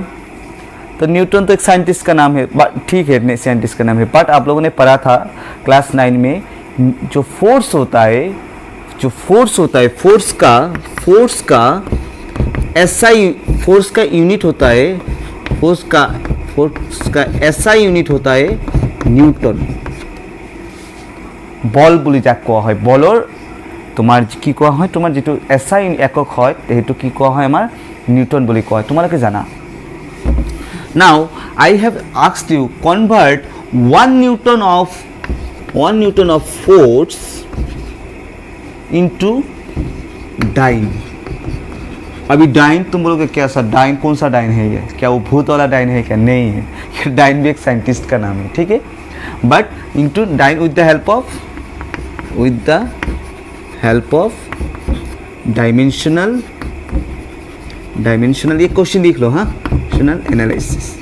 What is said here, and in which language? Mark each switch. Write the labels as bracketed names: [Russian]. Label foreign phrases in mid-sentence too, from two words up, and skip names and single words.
[Hindi] तो न्यूटन तो एक साइंटिस्ट का नाम है, ठीक है, साइंटिस्ट का नाम है, बट आप लोगों ने पढ़ा था क्लास 9 में, जो फोर्स होता है, फोर्स का एसआई, फोर्स का यूनिट होता है, फोर्स का [English] SI unit [Hindi] होता है न्यूटन। [Assamese] बल বুলি যাক কোৱা হয়, বলৰ তোমাৰ কি কোৱা হয়, তোমাৰ যেটো এসআই একক হয় সেইটো কি কোৱা হয়, আমাৰ নিউটন বুলি কোৱা হয়, তোমালোকে জানা। [English] Now I have asked you convert 1 newton of force into dyne. [Hindi] अभी डाइन तुम बोलोगे क्या सर, डाइन कौन सा डाइन है ये, क्या वो भूत वाला डाइन है क्या? नहीं है, ये डाइन भी एक साइंटिस्ट का नाम है, ठीक है। [English] But into dyne with the help of dimensional, [Hindi] ये क्वेश्चन लिख लो, हाँ, [English] dimensional analysis.